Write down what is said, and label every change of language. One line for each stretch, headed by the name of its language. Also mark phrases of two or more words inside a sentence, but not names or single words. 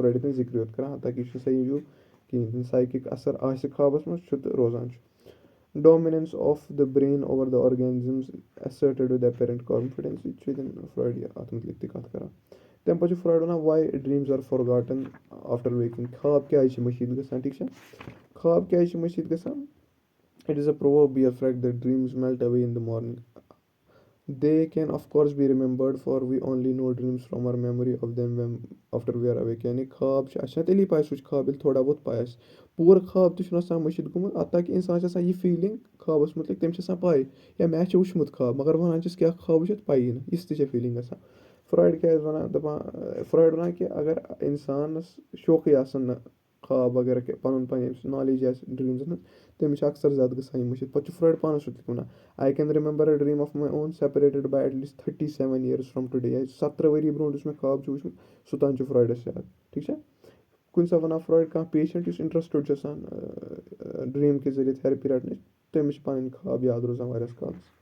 Kashmiri: فرٛایڈ ییٚتٮ۪ن ذِکرِ یوت کَران حتاکہِ یہِ چھُنہٕ صحیح وِو کِہیٖنۍ تہِ سایکِک اَثر آسہِ خوابَس منٛز چھُ تہٕ روزان چھُ
English: dominance of the brain over the organisms asserted with apparent confidence
Kashmiri: یہِ چھُ ییٚتٮ۪ن فرٛایڈ اَتھ متعلق تہِ کَتھ کَران تَمہِ پَتہٕ چھُ فرٛایڈ وَنان
English: why dreams are forgotten after waking
Kashmiri: خواب کیازِ چھِ مٔشیٖد گژھان ٹھیٖک چھا خواب کیازِ چھِ مٔشیٖد گژھان
English: it is a proverbial fact that dreams melt away in the morning they can of course be remembered for we only know dreams from our memory of them when after we are awake
Kashmiri: یعنی خواب چھِ اَسہِ چھَنہ تیٚلی پاے سُہ چھُ خواب ییٚلہِ
Urdu: تھوڑا بہت
Kashmiri: پاے آسہِ پوٗرٕ خواب تہِ چھُنہٕ آسان مٔشِد گوٚمُت تاکہِ اِنسان چھِ آسان یہِ فیٖلِنٛگ خوابَس متعلق تٔمِس چھِ آسان پاے یا مےٚ چھِ وٕچھمُت خواب مگر وَنان چھِس کیٛاہ خواب وٕچھِتھ پَیی نہٕ یِژھ تہِ چھےٚ فیٖلِنٛگ گژھان فرٛایڈ کیٛازِ وَنان دَپان فرٛایڈ وَنان کہِ اگر اِنسانَس شوقٕے آسان نہٕ خواب وغیرہ کہِ پَنُن پَنٕنۍ ییٚمِس نالیج آسہِ ڈرٛیٖمزَن ہٕنٛز تٔمِس چھِ اکثر زیادٕ گژھان یہِ مٔشِد پَتہٕ چھُ فرٛایڈ پانَس سۭتۍ وَنان
English: I can remember a dream of my own separated by at least 37 years from today
Kashmiri: یا 17 ؤری برونٛٹھ یُس مےٚ خواب چھُ وٕچھمُت سُہ تام چھُ فرٛایڈَس یاد ٹھیٖک چھا کُنہِ ساتہٕ وَنان فرٛایڈ کانٛہہ پیشَنٹ یُس اِنٹرٛسٹٕڈ چھُ آسان ڈرٛیٖم کہِ ذٔریعہِ تھیرپی رَٹنٕچ تٔمِس چھِ پَنٕنۍ خواب یاد روزان واریاہَس کالَس